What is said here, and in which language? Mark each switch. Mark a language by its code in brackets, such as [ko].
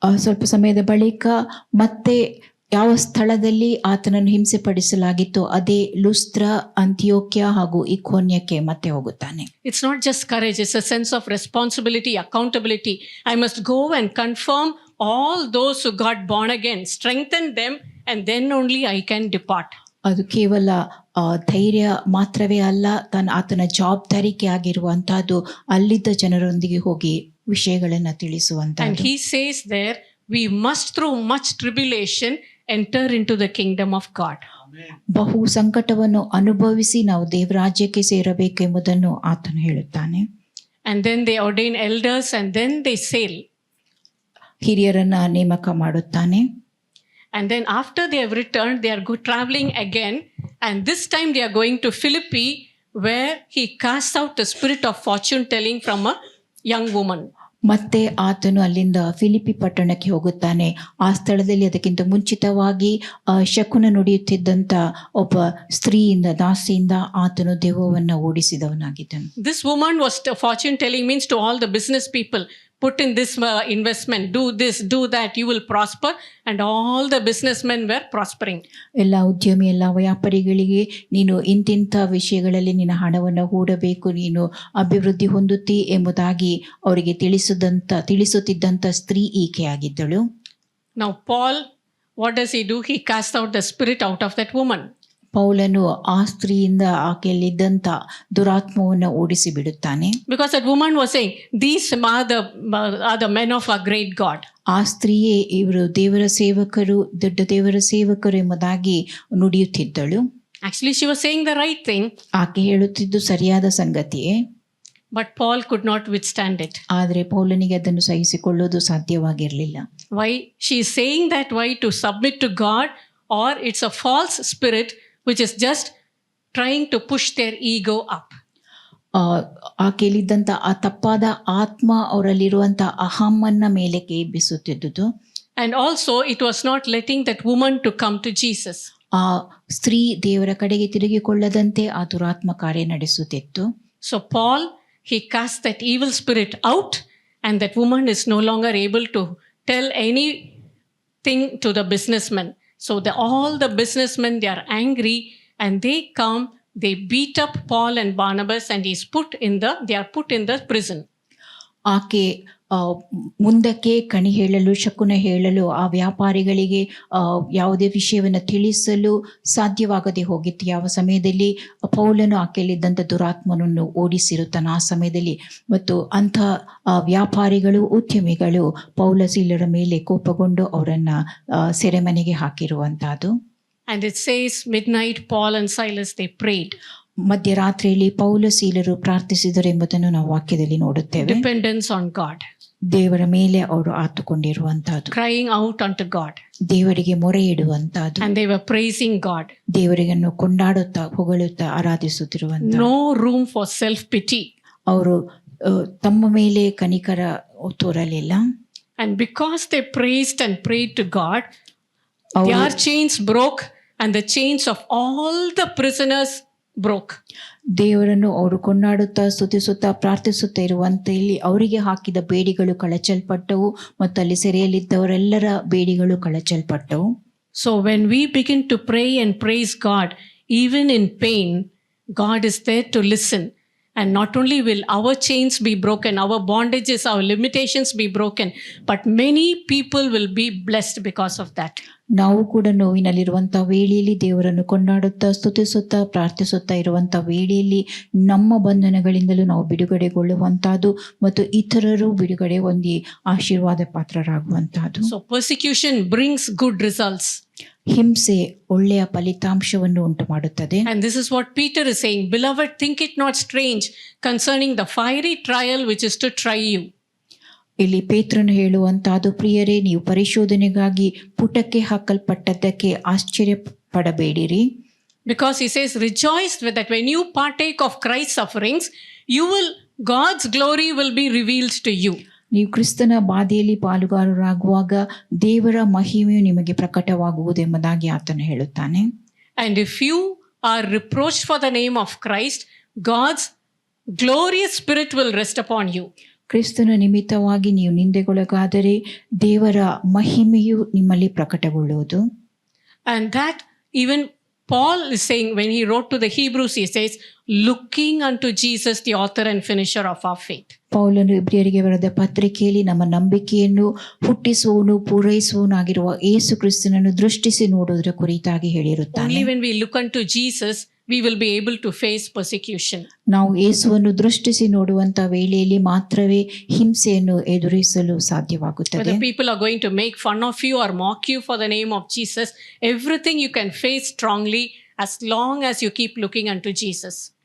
[kn] ಸ್ವಲ್ಪ ಸಮಯದ ಬಳಿಕ ಮತ್ತೆ ಯಾವ ಸ್ಥಳದಲ್ಲಿ ಆತನನ್ನು ಹಿಂಸೆ ಪಡಿಸಲಾಗಿತ್ತು ಅದೇ ಲುಸ್ತ್ರ, ಅಂತಿಯೋಕ್ಯ ಹಾಗೂ ಇಕೋನ್ಯಕ್ಕೆ ಮತ್ತೆ ಹೋಗುತ್ತಾನೆ. [en] It's not just courage, it's a sense of responsibility, accountability. I must go and confirm all those who got born again, strengthen them, and then only I can depart. [kn] ಅದು ಕೇವಲ ಧೈರ್ಯ ಮಾತ್ರವೇ ಅಲ್ಲ, ಆತನ ಜವಾಬ್ದಾರಿಕೆ ಆಗಿರುವಂತಹದ್ದು ಅಲ್ಲಿದ್ದ ಜನರೊಂದಿಗೆ ಹೋಗಿ ವಿಷಯಗಳನ್ನ ತಿಳಿಸುವಂತ. [en] And he says there, we must through much tribulation enter into the kingdom of God. [kn] ಬಹು ಸಂಕಟವನ್ನು ಅನುಭವಿಸಿ ನಾವು ದೇವರಾಜ್ಯಕ್ಕೆ ಸೇರಬೇಕೆಂಬುದನ್ನು ಆತನು ಹೇಳುತ್ತಾನೆ. [en] And then they ordain elders and then they sail. [kn] ಹಿರಿಯರನ್ನ ನೇಮಕ ಮಾಡುತ್ತಾನೆ. [en] And then after they have returned, they are traveling again, and this time they are going to Philippi, where he casts out the spirit of fortune telling from a young woman. [kn] ಮತ್ತೆ ಆತನು ಅಲ್ಲಿಂದ ಫಿಲಿಪಿ ಪಟ್ಟಣಕ್ಕೆ ಹೋಗುತ್ತಾನೆ. ಆ ಸ್ಥಳದಲ್ಲಿ ಅದಕ್ಕಿಂತ ಮುಂಚಿತವಾಗಿ ಶಕುನ ನುಡಿಯುತ್ತಿದ್ದಂತ ಒಬ್ಬ ಸ್ತ್ರೀಯಿಂದ, ದಾಸಿಯಿಂದ ಆತನು ದೆವ್ವವನ್ನು ಓಡಿಸಿದವನಾಗಿದ್ದನು. [en] This woman was fortune telling means to all the business people, put in this investment, do this, do that, you will prosper. And all the businessmen were prospering. [kn] ಎಲ್ಲ ಉದ್ಯಮಿ, ಎಲ್ಲ ವ್ಯಾಪಾರಿಗಳಿಗೆ ನೀನು ಇಂತಿಂಥ ವಿಷಯಗಳಲ್ಲಿ ನಿನ್ನ ಹಣವನ್ನು ಹೂಡಬೇಕು, ನೀನು ಅಭಿವೃದ್ಧಿ ಹೊಂದುತ್ತಿ ಎಂಬುದಾಗಿ ಅವರಿಗೆ ತಿಳಿಸುತ್ತಿದ್ದಂಥ ಸ್ತ್ರೀ ಈಕೆಯಾಗಿದ್ದಳು. [en] Now Paul, what does he do? He casts out the spirit out of that woman. [kn] ಪೌಲನು ಆ ಸ್ತ್ರೀಯಿಂದ ಆಕೆಯಲ್ಲಿದ್ದಂಥ ದುರಾತ್ಮವನ್ನು ಓಡಿಸಿ ಬಿಡುತ್ತಾನೆ. [en] Because that woman was saying, these are the men of our great God. [kn] ಆ ಸ್ತ್ರೀಯೇ ಇವರು ದೇವರ ಸೇವಕರು, ದೊಡ್ಡ ದೇವರ ಸೇವಕರು ಎಂಬುದಾಗಿ ನುಡಿಯುತ್ತಿದ್ದಳು. [en] Actually, she was saying the right thing. [kn] ಆಕೆ ಹೇಳುತ್ತಿದ್ದು ಸರಿಯಾದ ಸಂಗತಿಯೇ. [en] But Paul could not withstand it. [kn] ಆದರೆ ಪೌಲನಿಗೆ ಅದನ್ನು ಸಹಿಸಿಕೊಳ್ಳುವುದು ಸಾಧ್ಯವಾಗಿರಲಿಲ್ಲ. [en] Why? She is saying that why? To submit to God, or it's a false spirit which is just trying to push their ego up. [kn] ಆಕೆಯಲ್ಲಿದ್ದಂಥ ಆ ತಪ್ಪಾದ ಆತ್ಮ ಅವರಲ್ಲಿರುವಂಥ ಅಹಮ್ಮನ್ನ ಮೇಲಕ್ಕೆ ಎಬ್ಬಿಸುತ್ತಿದ್ದುದು. [en] And also it was not letting that woman to come to Jesus. [kn] ಆ ಸ್ತ್ರೀ ದೇವರ ಕಡೆಗೆ ತಿರುಗಿಕೊಳ್ಳದಂತೆ ಆ ದುರಾತ್ಮ ಕಾರ್ಯ ನಡೆಸುತ್ತಿತ್ತು. [en] So Paul, he cast that evil spirit out, and that woman is no longer able to tell anything to the businessmen. So all the businessmen, they are angry and they come, they beat up Paul and Barnabas, and they are put in the prison. [kn] ಆಕೆ ಮುಂದಕ್ಕೆ ಕಣಿ ಹೇಳಲು, ಶಕುನ ಹೇಳಲು, ಆ ವ್ಯಾಪಾರಿಗಳಿಗೆ ಯಾವುದೇ ವಿಷಯವನ್ನು ತಿಳಿಸಲು ಸಾಧ್ಯವಾಗದೆ ಹೋಗಿತ್ತು. ಯಾವ ಸಮಯದಲ್ಲಿ ಪೌಲನು ಆಕೆಯಲ್ಲಿದ್ದಂಥ ದುರಾತ್ಮನನ್ನು ಓಡಿಸಿರುತ್ತಾನೆ ಆ ಸಮಯದಲ್ಲಿ. ಮತ್ತು ಅಂಥ ವ್ಯಾಪಾರಿಗಳು, ಉದ್ಯಮಿಗಳು ಪೌಲ ಸೀಲರ ಮೇಲೆ ಕೋಪಗೊಂಡು ಅವರನ್ನು ಸೆರೆಮನೆಗೆ ಹಾಕಿರುವಂತಹದ್ದು. [en] And it says midnight, Paul and Silas, they prayed. [kn] ಮಧ್ಯರಾತ್ರಿಯಲ್ಲಿ ಪೌಲ ಸೀಲರು ಪ್ರಾರ್ಥಿಸಿದರೆಂಬುದನ್ನು ನಾವು ವಾಕ್ಯದಲ್ಲಿ ನೋಡುತ್ತೇವೆ. [en] Dependence on God. [kn] ದೇವರ ಮೇಲೆ ಅವರು ಆತುಕೊಂಡಿರುವಂತಹದ್ದು, [en] Crying out unto God. [kn] ದೇವರಿಗೆ ಮೊರೆ ಇಡುವಂತಹದ್ದು, [en] And they were praising God. [kn] ದೇವರಿಗನ್ನು ಕೊಂಡಾಡುತ್ತಾ ಹೊಗಳುತ್ತಾ ಆರಾಧಿಸುತ್ತಿರುವಂತ. [en] No room for self-pity. [kn] ಅವರು ತಮ್ಮ ಮೇಲೆ ಕನಿಕರ ತೋರಲಿಲ್ಲ. [en] And because they praised and prayed to God, [kn] ಅವರು [en] their chains broke and the chains of all the prisoners broke. [kn] ದೇವರನ್ನು ಅವರು ಕೊಂಡಾಡುತ್ತಾ ಸ್ತುತಿಸುತ್ತಾ ಪ್ರಾರ್ಥಿಸುತ್ತಾ ಇರುವಂತೆ ಇಲ್ಲಿ ಅವರಿಗೆ ಹಾಕಿದ ಬೇಡಿಗಳು ಕಳಚಲ್ಪಟ್ಟವು ಮತ್ತು ಅಲ್ಲಿ ಸೆರೆಯಲ್ಲಿದ್ದವರೆಲ್ಲರ ಬೇಡಿಗಳು ಕಳಚಲ್ಪಟ್ಟವು. [en] So when we begin to pray and praise God, even in pain, God is there to listen. And not only will our chains be broken, our bondages, our limitations be broken, but many people will be blessed because of that. [kn] ನಾವು ಕೂಡ ನೋವಿನಲ್ಲಿರುವಂತಹ ವೇಳೆಯಲ್ಲಿ ದೇವರನ್ನು ಕೊಂಡಾಡುತ್ತಾ ಸ್ತುತಿಸುತ್ತಾ ಪ್ರಾರ್ಥಿಸುತ್ತಾ ಇರುವಂತಹ ವೇಳೆಯಲ್ಲಿ ನಮ್ಮ ಬಂಧನಗಳಿಂದಲೂ ನಾವು ಬಿಡುಗಡೆಗೊಳ್ಳುವಂತಹದ್ದು ಮತ್ತು ಇತರರು ಬಿಡುಗಡೆ ಹೊಂದಿ ಆಶೀರ್ವಾದ ಪಾತ್ರರಾಗುವಂತಹದ್ದು. [en] So persecution brings good results. [kn] ಹಿಂಸೆ ಒಳ್ಳೆಯ ಫಲಿತಾಂಶವನ್ನು ಉಂಟು ಮಾಡುತ್ತದೆ. [en] And this is what Peter is saying, Beloved, think it not strange concerning the fiery trial which is to try you. [kn] ಇಲ್ಲಿ ಪೇತ್ರನು ಹೇಳುವಂತಹದ್ದು, ಪ್ರಿಯರೇ, ನೀವು ಪರಿಶೋಧನೆಗಾಗಿ ಪುಟಕ್ಕೆ ಹಾಕಲ್ಪಟ್ಟದ್ದಕ್ಕೆ ಆಶ್ಚರ್ಯ ಪಡಬೇಡಿರಿ. [en] Because he says, rejoice with that when you partake of Christ's sufferings, God's glory will be revealed to you. [kn] ನೀವು ಕ್ರಿಸ್ತನ ಬಾಧೆಯಲ್ಲಿ ಪಾಲುಗಾರರಾಗುವಾಗ ದೇವರ ಮಹಿಮೆಯು ನಿಮಗೆ ಪ್ರಕಟವಾಗುವುದೆಂಬುದಾಗಿ ಆತನು ಹೇಳುತ್ತಾನೆ. [en] And if you are reproached for the name of Christ, God's glorious spirit will rest upon you. [kn] ಕ್ರಿಸ್ತನ ನಿಮಿತ್ತವಾಗಿ ನೀವು ನಿಂದೆಗೊಳಗಾದರೆ ದೇವರ ಮಹಿಮೆಯು ನಿಮ್ಮಲ್ಲಿ ಪ್ರಕಟಗೊಳ್ಳುವುದು. [en] And that even Paul is saying when he wrote to the Hebrews, he says, looking unto Jesus, the author and finisher of our faith. [kn] ಪೌಲನು ಇಬ್ರಿಯರಿಗೆ ಬರೆದ ಪತ್ರಿಕೆಯಲ್ಲಿ ನಮ್ಮ ನಂಬಿಕೆಯನ್ನು ಹುಟ್ಟಿಸುವವನು ಪೂರೈಸುವವನಾಗಿರುವ ಯೇಸು ಕ್ರಿಸ್ತನನ್ನು ದೃಷ್ಟಿಸಿ ನೋಡುವುದರ ಕುರಿತಾಗಿ ಹೇಳಿರುತ್ತಾನೆ. [en] Only when we look unto Jesus, we will be able to face persecution. [kn] ನಾವು ಯೇಸುವನ್ನು ದೃಷ್ಟಿಸಿ ನೋಡುವಂತ ವೇಳೆಯಲ್ಲಿ ಮಾತ್ರವೇ ಹಿಂಸೆಯನ್ನು ಎದುರಿಸಲು ಸಾಧ್ಯವಾಗುತ್ತದೆ. [en] Whether people are going to make fun of you or mock you for the name of Jesus, everything you can face strongly as long as you keep looking unto Jesus.